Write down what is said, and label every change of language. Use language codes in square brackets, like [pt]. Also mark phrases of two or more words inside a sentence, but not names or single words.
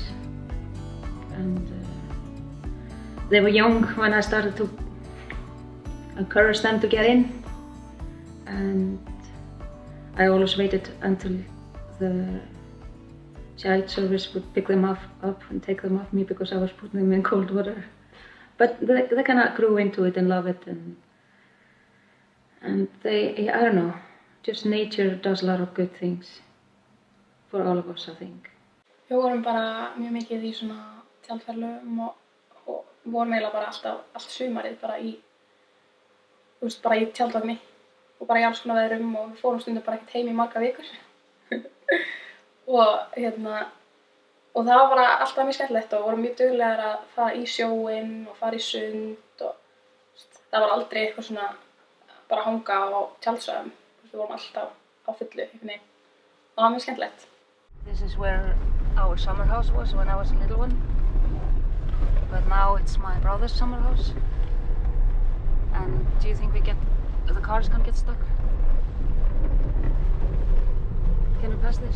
[en] And they were young when I started to encourage them to get in, and I always waited until the child service would pick them up and take them off me because I was putting them in cold water. But they kind of grew into it and love it, and they, I don't know, just nature does a lot of good things for all of us, I think. [is] Við vorum bara mjög mikið í svona tjaldferðalögum og vorum eiginlega bara allt sumarið bara í, þú veist, bara í tjaldvagni og bara í alls konar veðrum og við fórum stundum bara ekkert heim í marga vikur. og það var bara alltaf mjög skemmtilegt og vorum mjög duglegar að fara í sjóinn og fara í sund og það var aldrei eitthvað svona bara hanga á tjaldsvæðum. Við vorum alltaf á fullu einhvern veginn. Það var mjög skemmtilegt. [en] This is where our summer house was when I was a little one. But now it's my brother's summer house. And do you think the car is gonna get stuck? Can we pass this?